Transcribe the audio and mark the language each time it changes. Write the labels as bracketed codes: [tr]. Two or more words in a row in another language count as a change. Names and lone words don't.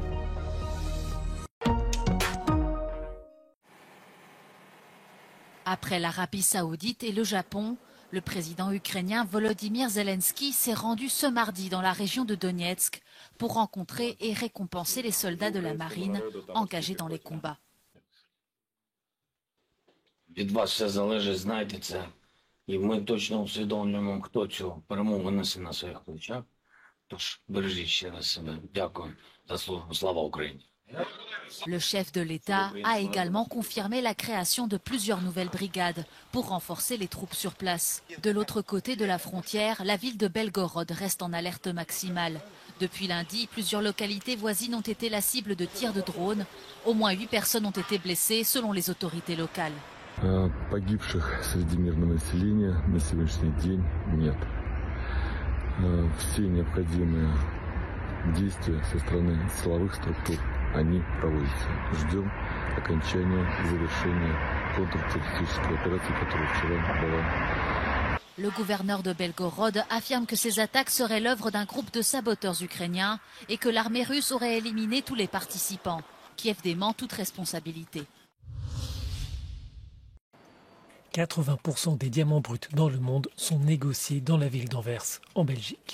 [fr] Après l'Arabie Saoudite et le Japon, le président ukrainien Volodymyr Zelensky s'est rendu ce mardi dans la région de Donetsk pour rencontrer et récompenser les soldats de la marine engagés dans les combats. [uk] Від вас все залежить, знайте це. І ми точно усвідомлюємо, хто цю перемогу несе на своїх плечах. Тож бережіть ще раз себе. Дякую за службу. Слава Україні. [fr] Le chef de l'État a également confirmé la création de plusieurs nouvelles brigades pour renforcer les troupes sur place. De l'autre côté de la frontière, la ville de Belgorod reste en alerte maximale. Depuis lundi, plusieurs localités voisines ont été la cible de tirs de drones. Au moins 8 personnes ont été blessées selon les autorités locales. [ru] Погибших среди мирного населения на сегодняшний день нет. Все необходимые действия со стороны силовых структур, они проводятся. Ждем окончания, завершения контртеррористической операции, которая вчера была. [fr] Le gouverneur de Belgorod affirme que ces attaques seraient l'œuvre d'un groupe de saboteurs ukrainiens et que l'armée russe aurait éliminé tous les participants. Kiev dément toute responsabilité. 80% des diamants bruts dans le monde sont négociés dans la ville d'Anvers, en Belgique.